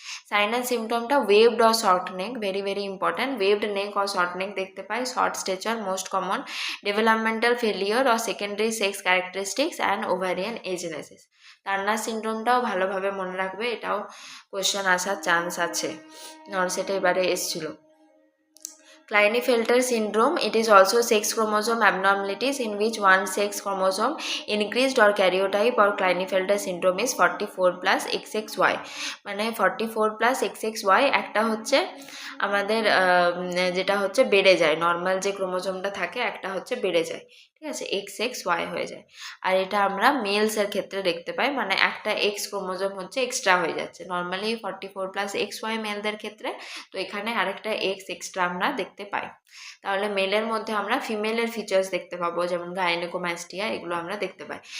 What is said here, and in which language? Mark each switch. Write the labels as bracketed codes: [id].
[en] Sign and সিমটমটা waved or short neck, very very important, waved neck or short neck দেখতে পাই, short stature most common, developmental failure or secondary sex characteristics and ovarian agenesis. [bn] Turner সিনড্রোমটাও ভালোভাবে মনে রাখবে, এটাও question আসার chance আছে, সেটা এবারে এসেছিল। [en] Klinefelter syndrome, it is also sex chromosome abnormalities in which one sex chromosome increased or karyotype or Klinefelter syndrome is 44 plus XXY, [bn] মানে 44 plus XXY একটা হচ্ছে আমাদের যেটা হচ্ছে বেড়ে যায়, নর্মাল যে ক্রোমোজোমটা থাকে একটা হচ্ছে বেড়ে যায়, ঠিক আছে, XXY হয়ে যায়। আর এটা আমরা মেলসের ক্ষেত্রে দেখতে পাই, মানে একটা এক্স ক্রোমোজোম হচ্ছে এক্সট্রা হয়ে যাচ্ছে, নর্মালি 44 প্লাস XY মেলদের ক্ষেত্রে, তো এখানে আরেকটা এক্স এক্সট্রা আমরা দেখতে পাই। তাহলে মেলের মধ্যে আমরা ফিমেলের ফিচার্স দেখতে পাবো, যেমন গাইনেকোমাস্টিয়া, এগুলো আমরা দেখতে পাই।